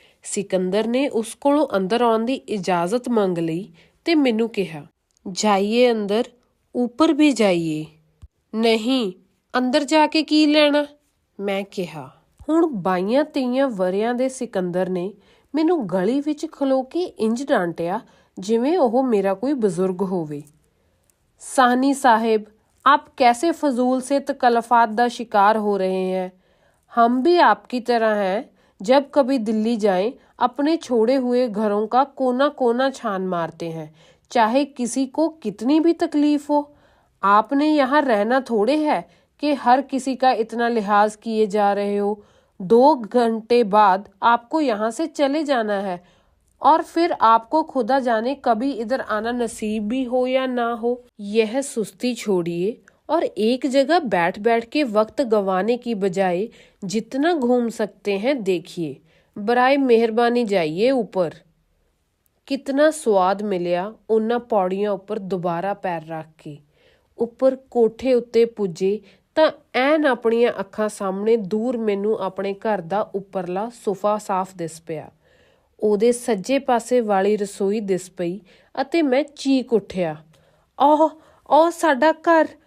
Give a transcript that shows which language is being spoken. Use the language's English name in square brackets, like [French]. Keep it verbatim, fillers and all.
[Punjabi] ਸਿਕੰਦਰ ਨੇ ਉਸ ਕੋਲੋਂ ਅੰਦਰ ਆਉਣ ਦੀ ਇਜਾਜ਼ਤ ਮੰਗ ਲਈ ਤੇ ਮੈਨੂੰ ਕਿਹਾ, "ਜਾਈਏ ਅੰਦਰ, ਉੱਪਰ ਵੀ ਜਾਈਏ।" "ਨਹੀਂ, ਅੰਦਰ ਜਾ ਕੇ ਕੀ ਲੈਣਾ?" ਮੈਂ ਕਿਹਾ। ਹੁਣ ਬਾਈਆਂ ਤੇਈਆਂ ਵਰ੍ਹਿਆਂ ਦੇ ਸਿਕੰਦਰ ਨੇ ਮੈਨੂੰ ਗਲੀ ਵਿੱਚ ਖਲੋ ਕੇ ਇੰਜ ਡਾਂਟਿਆ ਜਿਵੇਂ ਉਹ ਮੇਰਾ ਕੋਈ ਬਜ਼ੁਰਗ ਹੋਵੇ। [Hindi] "सानी साहिब, आप कैसे फजूल से तकल्लफात का शिकार हो रहे हैं? हम भी आपकी तरह हैं। जब कभी दिल्ली जाएं, अपने छोड़े हुए घरों का कोना कोना छान मारते हैं, चाहे किसी को कितनी भी तकलीफ हो। आपने यहाँ रहना थोड़े है कि हर किसी का इतना लिहाज किए जा रहे हो। दो घंटे बाद आपको यहाँ से चले जाना है और फिर आपको खुदा जाने कभी इधर आना नसीब भी हो या ना हो। यह सुस्ती छोड़िए और एक जगह बैठ बैठ के वक्त गंवाने की बजाय जितना घूम सकते हैं देखिए। बराए मेहरबानी जाइए ऊपर। [Punjabi] कितना स्वाद मिलिया ਉਹਨਾਂ ਪੌੜੀਆਂ ਉੱਪਰ ਦੁਬਾਰਾ ਪੈਰ ਰੱਖ ਕੇ। ਉੱਪਰ ਕੋਠੇ ਉੱਤੇ ਪੁੱਜੇ ਤਾਂ ਐਨ ਆਪਣੀਆਂ ਅੱਖਾਂ ਸਾਹਮਣੇ ਦੂਰ ਮੈਨੂੰ ਆਪਣੇ ਘਰ ਦਾ ਉੱਪਰਲਾ ਸੋਫਾ ਸਾਫ਼ ਦਿਸ ਪਿਆ। ਉਹਦੇ ਸੱਜੇ ਪਾਸੇ ਵਾਲੀ ਰਸੋਈ ਦਿਸ ਪਈ ਅਤੇ ਮੈਂ ਚੀਕ ਉੱਠਿਆ, ਓਹ ਓਹ ਸਾਡਾ ਘਰ!